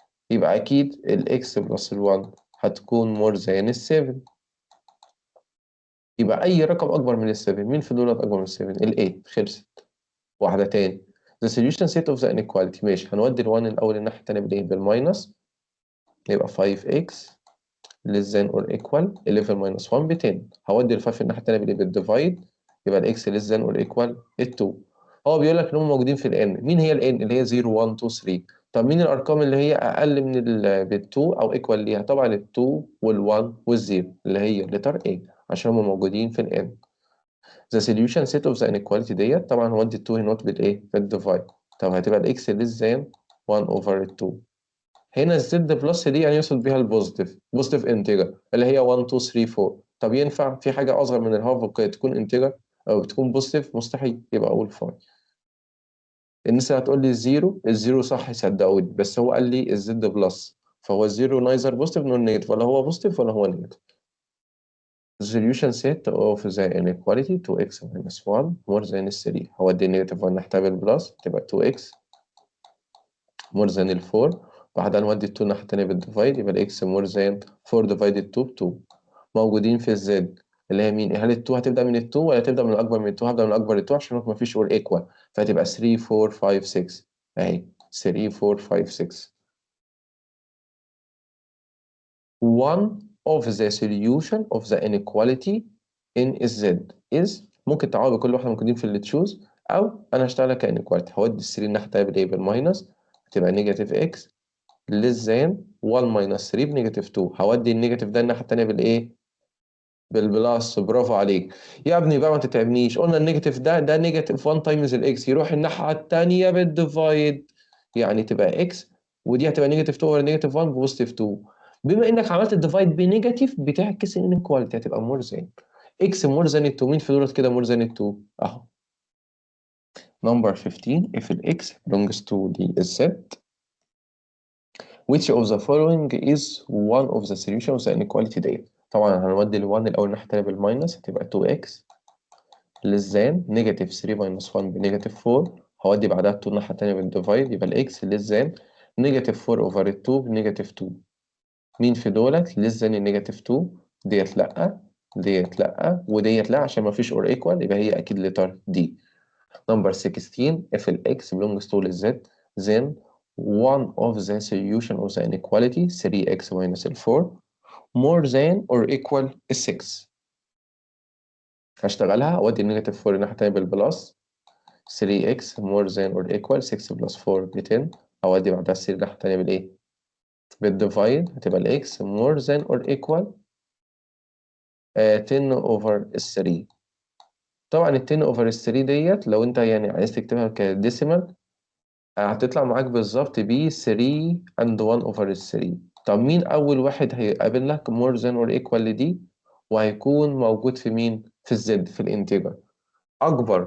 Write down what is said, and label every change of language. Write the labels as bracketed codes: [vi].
[ar] يبقى أكيد ال x plus ال 1 هتكون [en] more than [ar] ال 7. يبقى أي رقم أكبر من ال 7، مين في دولت أكبر من ال 7؟ ال 8. خلصت. واحدة تاني. [en] the solution set of the inequality، [ar] ماشي هنودي ال 1 الأول الناحية التانية بالإيه؟ بالماينس. يبقى [en] 5x less than or equal 11 minus 1 ب 10. [ar] هودي ال 5 الناحية التانية بالإيه؟ بالديفايد. [en] يبقى ال x less than or equal 2. [ar] هو بيقول لك إن هم موجودين في ال n. مين هي ال n؟ اللي هي 0 1 2 3. طب مين الأرقام اللي هي أقل من بال 2 أو equal ليها؟ طبعا ال 2 وال 1 وال 0 اللي هي letter A، عشان هم موجودين في ال n. [en] the solution set of the inequality [ar] ديت طبعا هودي ال 2 هنا بالايه؟ بالديفايد. طب هتبقى الاكس [en] less than 1 over 2. [ar] هنا الزد بلس دي يعني يوصل بيها البوزيتيف، بوزيتيف انتجر اللي هي 1 2 3 4. طب ينفع في حاجه اصغر من الهاف تكون انتجر او تكون بوزيتيف؟ مستحيل. يبقى اقول 5. الناس اللي هتقول لي الزيرو، الزيرو صح صدقوني، بس هو قال لي الزد بلس، فهو الزيرو [en] neither positive nor negative, [ar] ولا هو بوزيتيف ولا هو نيجاتيف. [en] solution set of the inequality 2x minus 1 more than 3. [ar] هودي النيجاتيف 1 ناحية بالبلس تبقى 2x more than 4. بعدها نودي ال 2 الناحية التانية بالديفايد، يبقى ال x more than 4 divided 2 ب 2. موجودين في الزد اللي هي مين؟ هل ال 2 هتبدأ من ال 2 ولا هتبدأ من الأكبر من ال 2؟ هبدأ من الأكبر ال 2 عشان ما فيش [en] or equal، [ar] فهتبقى 3 4 5 6 أهي 3 4 5 6. [en] one of the solution of the inequality in z is، [ar] ممكن تعوض بكل واحدة موجودين في اللي تشوز، أو أنا هشتغل كانيكواليتي. هودي ال 3 الناحية التانية بالإيه؟ بالماينس، هتبقى نيجاتيف x [en] less than [ar] 1 minus 3 بنيجاتيف 2. هودي النيجاتيف ده الناحية التانية بالإيه؟ بالبلس. برافو عليك يا ابني بقى، ما تتعبنيش. قلنا النيجاتيف ده نيجاتيف 1 تايمز الاكس، يروح الناحية التانية بالديفايد، يعني تبقى اكس، ودي هتبقى نيجاتيف 2 اوفر نيجاتيف 1 بوزيتيف 2. بما انك عملت الديفايد بنيجاتيف بتعكس الانيكواليتي، هتبقى [en] more than x more than [ar] ال 2. مين في دولت كده مور ذان ال 2 اهو. [en] number 15 if ال x belongs to the set which of the following is one of the solutions of the inequality [ar] ديت. طبعا هنودي ال 1 الاول الناحية التانية بالماينس، هتبقى 2x less than نيجاتيف 3 minus 1 بنيجاتيف 4. هودي بعدها 2 الناحية التانية بالديفايد، يبقى الإكس [en] less than [ar] نيجاتيف 4 أوفر 2 بنيجاتيف 2. مين في دولت [en] less than [ar] النيجاتيف 2؟ ديت لأ، ديت لأ، وديت لأ، عشان مفيش [en] or equal، [ar] يبقى هي أكيد letter D. [en] Number 16 if ال x belongs to the z then one of the solution of the inequality 3x minus 4 more than or equal 6. [ar] هشتغلها أودي النيجاتيف 4 الناحية التانية بالبلس، 3x more than or equal 6 plus 4 ب 10. أودي بعدها 3 الناحية التانية بالإيه؟ بالديفايد هتبقى الاكس [en] more than or equal 10 over 3. [ar] طبعا ال 10 over 3 ديت لو انت يعني عايز تكتبها كديسيمال هتطلع معاك بالظبط ب 3 and 1 over 3. طب مين أول واحد هيقابل لك more than or equal لدي وهيكون موجود في مين؟ في الزد في الانتجر أكبر.